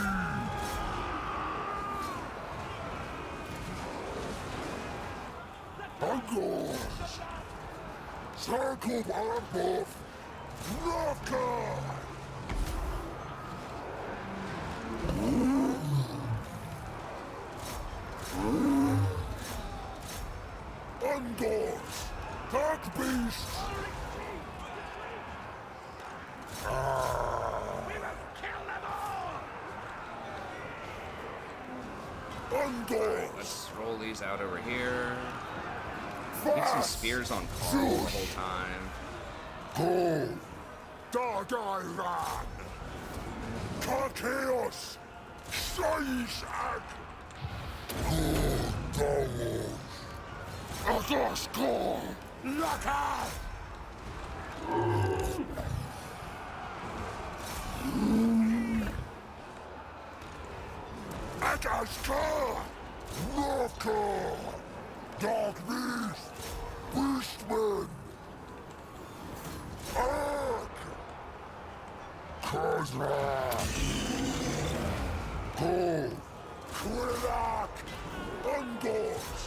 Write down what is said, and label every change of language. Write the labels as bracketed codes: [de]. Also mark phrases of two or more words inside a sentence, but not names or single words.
[en] Angors! Sarkov Arbov! Naka! Undors! Dark Beasts! Undors! Let's roll these out over here. Get some spears on Carl the whole time. Go! Dagairan! Kakeos! Saishak! Dawos! Agasko! Laka! Agaska! Naka! Dog Beast! Beastmen! Ark! Khazrak! Go! Quillak! Undors!